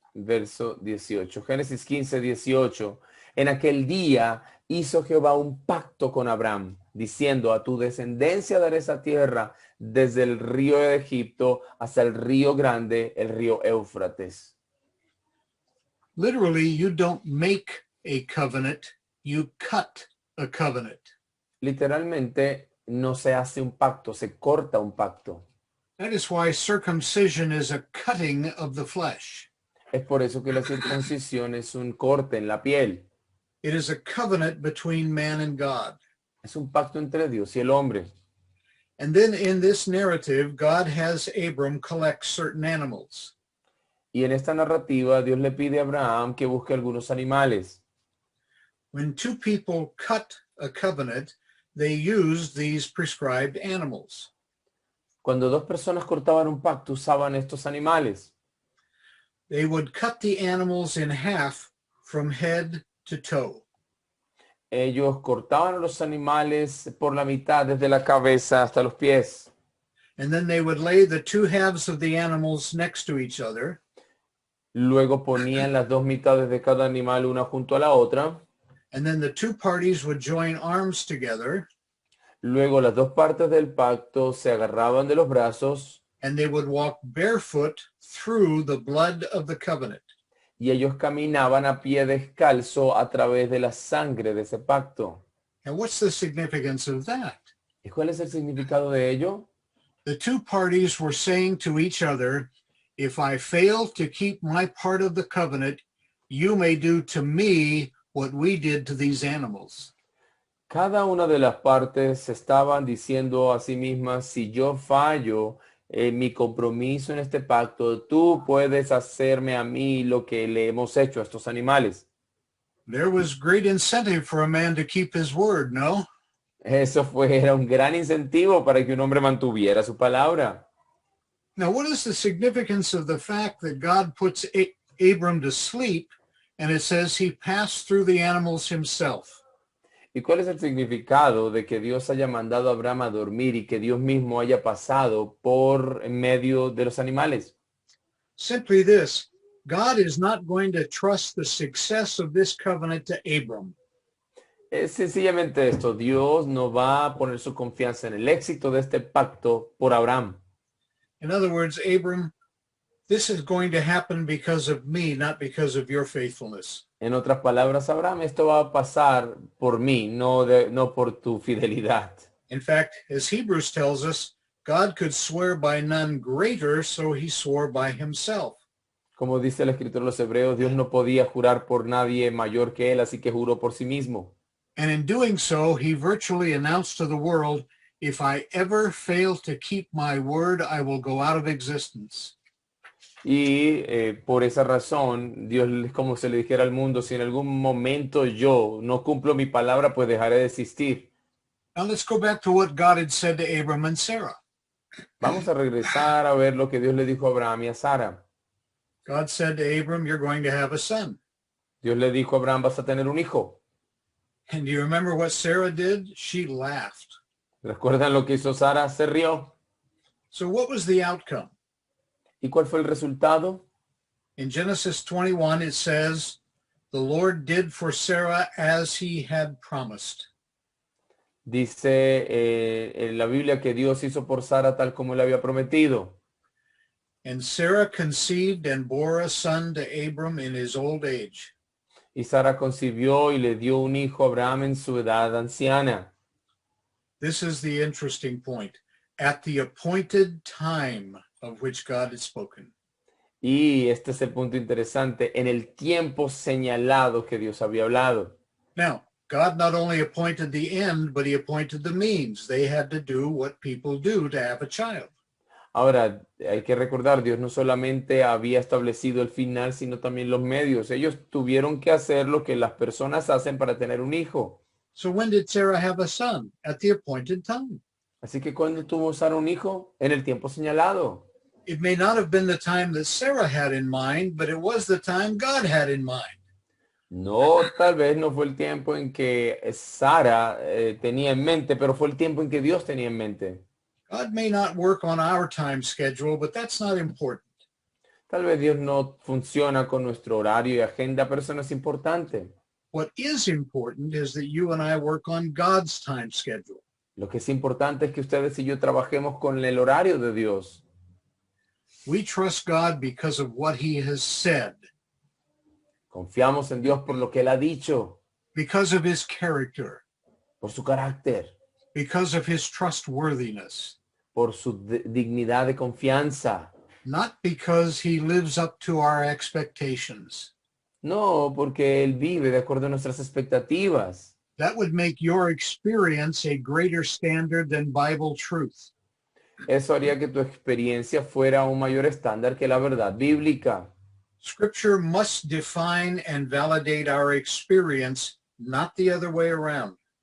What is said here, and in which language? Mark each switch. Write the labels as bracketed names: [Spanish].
[Spanish] Verso 18. Génesis 15, 18. En aquel día hizo Jehová un pacto con Abraham, diciendo, a tu descendencia daré esa tierra desde el río de Egipto hasta el río grande, el río Éufrates. [English] Literally, you don't make a covenant, you cut a covenant. [Spanish] Literalmente, no se hace un pacto, se corta un pacto. [English] That is why circumcision is a cutting of the flesh. [Spanish] Es por eso que la circuncisión es un corte en la piel. [English] It is a covenant between man and God. [Spanish] Es un pacto entre Dios y el hombre. [English] And then in this narrative, God has Abram collect certain animals. [Spanish] Y en esta narrativa, Dios le pide a Abraham que busque algunos animales. [English] When two people cut a covenant, they used these prescribed animals. [Spanish] Cuando dos personas cortaban un pacto, usaban estos animales. [English] They would cut the animals in half from head to toe. [Spanish] Ellos cortaban los animales por la mitad, desde la cabeza hasta los pies. [English] And then they would lay the two halves of the animals next to each other. [Spanish] Luego ponían las dos mitades de cada animal una junto a la otra. [English] And then the two parties would join arms together. [Spanish] Luego las dos partes del pacto se agarraban de los brazos [English] And they would walk barefoot through the blood of the covenant. [Spanish] y ellos caminaban a pie descalzo a través de la sangre de ese pacto. [English] And what's the significance of that? [Spanish] ¿Y cuál es el significado de ello? [English] The two parties were saying to each other, if I fail to keep my part of the covenant, you may do to me what we did to these animals. [Spanish] Cada una de las partes estaban diciendo a sí mismas, si yo fallo en mi compromiso en este pacto, tú puedes hacerme a mí lo que le hemos hecho a estos animales. [English] There was great incentive for a man to keep his word, no? [Spanish] Era un gran incentivo para que un hombre mantuviera su palabra. [English] Now, what is the significance of the fact that God puts Abram to sleep and it says he passed through the animals himself? [Spanish] ¿Y cuál es el significado de que Dios haya mandado a Abraham a dormir y que Dios mismo haya pasado por en medio de los animales? [English] Simply this, God is not going to trust the success of this covenant to Abram. [Spanish] Es sencillamente esto, Dios no va a poner su confianza en el éxito de este pacto por Abraham. [English] In other words, Abram, this is going to happen because of me, not because of your faithfulness. [Spanish] En otras palabras, Abraham, esto va a pasar por mí, no por tu fidelidad. [English] In fact, as Hebrews tells us, God could swear by none greater, so he swore by himself. [Spanish] Como dice el escritor de los Hebreos, Dios no podía jurar por nadie mayor que él, así que juró por sí mismo. [English] And in doing so, he virtually announced to the world, if I ever fail to keep my word, I will go out of existence. [Spanish] Y por esa razón, Dios es como se le dijera al mundo, si en algún momento yo no cumplo mi palabra, pues dejaré de existir. [English] Now let's go back to what God had said to Abram and Sarah. [Spanish] Vamos a regresar a ver lo que Dios le dijo a Abraham y a Sara. [English] God said to Abram, you're going to have a son. [Spanish] Dios le dijo a Abraham, vas a tener un hijo. [English] And do you remember what Sarah did? She laughed. [Spanish] ¿Recuerdan lo que hizo Sara? Se rió. [English] So what was the outcome? [Spanish] ¿Y cuál fue el resultado? [English] In Genesis 21, it says, the Lord did for Sarah as he had promised. [Spanish] Dice en la Biblia que Dios hizo por Sara tal como le había prometido. [English] And Sarah conceived and bore a son to Abram in his old age. [Spanish] Y Sara concibió y le dio un hijo a Abraham en su edad anciana. [English] This is the interesting point. At the appointed time of which God had spoken. [Spanish] Y este es el punto interesante, en el tiempo señalado que Dios había hablado. [English] Now, God not only appointed the end, but he appointed the means. They had to do what people do to have a child. [Spanish] Ahora, hay que recordar, Dios no solamente había establecido el final, sino también los medios. Ellos tuvieron que hacer lo que las personas hacen para tener un hijo. [English] So when did Sarah have a son? At the appointed time. [Spanish] Así que cuando tuvo Sara un hijo, en el tiempo señalado. [English] It may not have been the time that Sarah had in mind, but it was the time God had in mind. [Spanish] No, tal vez no fue el tiempo en que Sara tenía en mente, pero fue el tiempo en que Dios tenía en mente. [English] God may not work on our time schedule, but that's not important. [Spanish] Tal vez Dios no funciona con nuestro horario y agenda, pero eso no es importante. [English] What is important is that you and I work on God's time schedule. [Spanish] Lo que es importante es que ustedes y yo trabajemos con el horario de Dios. [English] We trust God because of what he has said, [Spanish] Confiamos en Dios por lo que Él ha dicho, [English] because of his character, [Spanish] por su carácter, [English] because of his trustworthiness. [Spanish] por su dignidad de confianza. [English] not because he lives up to our expectations. [Spanish] No, porque Él vive de acuerdo a nuestras expectativas. [English] That would make your experience a greater standard than Bible truth. [Spanish] Eso haría que tu experiencia fuera un mayor estándar que la verdad bíblica. [English] Scripture must define and validate our experience, not the other way around.